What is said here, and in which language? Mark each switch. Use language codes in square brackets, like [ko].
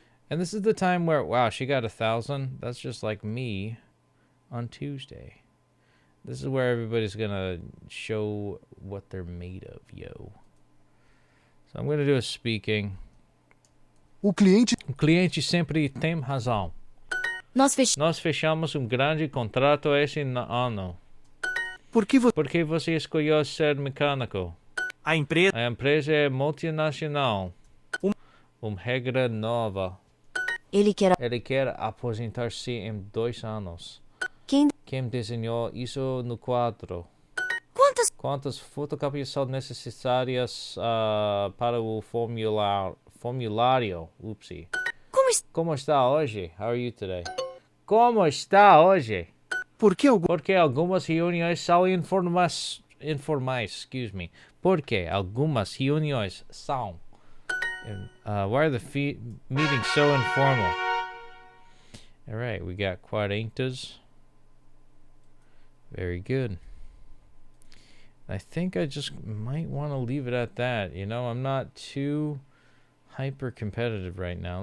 [en] And this is the time where, wow, she got 1,000. That's just like me on Tuesday. This is where everybody's going to show what they're made of, yo. So I'm going to do a speaking. [pt] O cliente sempre tem razão. Nós fechamos grande contrato esse ano. Por que Porque você escolheu ser mecânico? A empresa é multinacional. Uma regra nova. Ele quer aposentar-se em 2 anos. Quem desenhou isso no quadro? Quantas fotocopias são necessárias para o formulário? [en] Oopsie. [pt] Como está hoje? [en] How are you today? [pt] Como está hoje? Porque algumas reuniões são informais. [en] Excuse me. [pt] Porque algumas reuniões são. [en] Why are the meetings so informal? All right, we got 40. Very good. I think I just might want to leave it at that. You know, I'm not too hyper competitive right now.